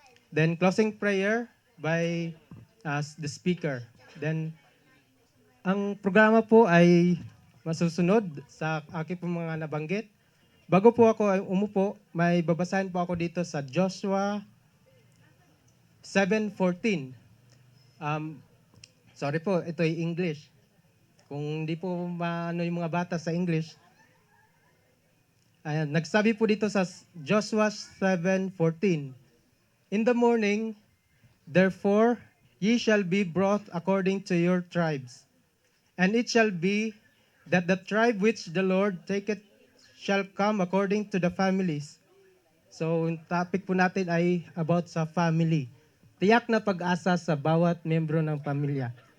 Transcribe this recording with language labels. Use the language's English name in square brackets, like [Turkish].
[English] Then, closing prayer by the speaker. [Filipino] Then, ang programa po ay masusunod sa aking po mga nabanggit. Bago po ako umupo, may babasahin po ako dito sa Joshua 7:14. Sorry po, ito ay English. Kung hindi po maano yung mga bata sa English. Ayan, nagsabi po dito sa Joshua 7:14. [English] In the morning, therefore, ye shall be brought according to your tribes. And it shall be that the tribe which the Lord taketh shall come according to the families. [Filipino] So, yung topic po natin ay about sa family. Tiyak na pag-asa sa bawat membro ng pamilya.